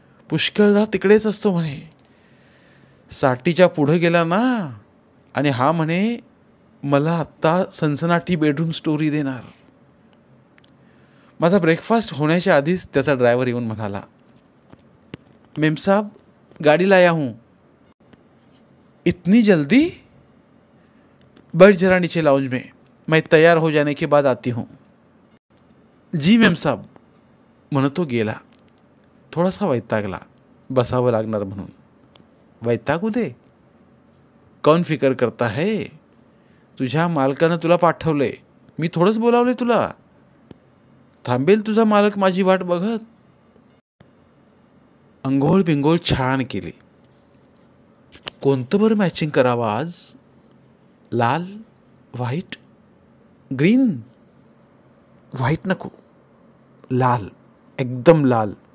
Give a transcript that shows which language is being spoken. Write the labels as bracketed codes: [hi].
[mr] पुष्कळदा तिकडेच असतो म्हणे. 60च्या पुढं गेला ना, आणि हा म्हणे मला आत्ता सनसनाटी बेडरूम स्टोरी देणार. माझा ब्रेकफास्ट होण्याच्या आधीच त्याचा ड्रायव्हर येऊन म्हणाला, [hi] मेम साहब गाड़ी लाया हूँ. इतनी जल्दी? बैठ जरा नीचे लाउंज में, मैं तैयार हो जाने के बाद आती हूँ. [mr] जी मेम साहब म्हणत तो गेला. थोडासा वैतागला, बसावं लागणार म्हणून. [hi] वैतागू दे, कौन फिकर करता है? [mr] तुझ्या मालकानं तुला पाठवलंय, मी थोडंच बोलावलंय तुला. थांबेल तुझा मालक माझी वाट बघत. अंघोळ बिंगोळ छान केली. कोणतं बरं मॅचिंग करावं आज? लाल, व्हाईट, ग्रीन? व्हाईट नको, लाल, एकदम लाल.